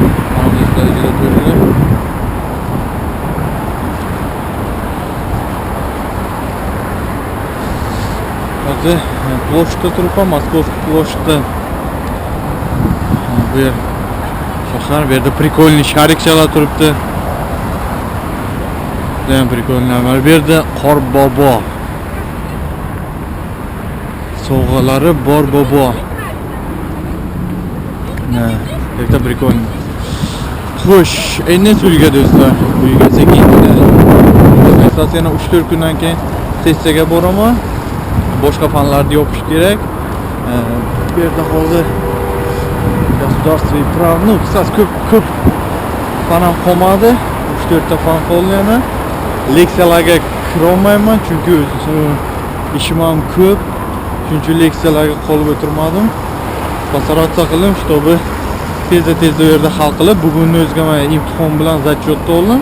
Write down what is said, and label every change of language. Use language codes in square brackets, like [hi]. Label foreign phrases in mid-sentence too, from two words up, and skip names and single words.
[uz] Mana do'stlar, ko'ringlar. Hozir ploshda turibman, Moskovskiy ploshda. Bu yer shahar, bu yerda прикольный sharikchalar turibdi. Judayam прикольный. Mana bu yerda Qorbobo sovg'alari bor bobo. [ru] Это прикольно. [uz] Xo'sh, endi uyga do'stlar. Uyga sekin. Asosiysi yana 3-4 kundan keyin sessiyaga boraman. Boshqa fanlarni yopish kerak. bu yerda hozir [ru] государственный прав, ну, [uz] qisqasi ko'p fan ham qolmadi. 3-4 ta fan qoldi yana. Leksiyalarga kira olmayman chunki ishim ham ko'p. Shuning uchun leksiyalarga qolib o'tirmadim. Постараться qildim, чтобы tezda u yerda hal qilib, bugunni o'ziga men imtihon bilan zachotda oldim.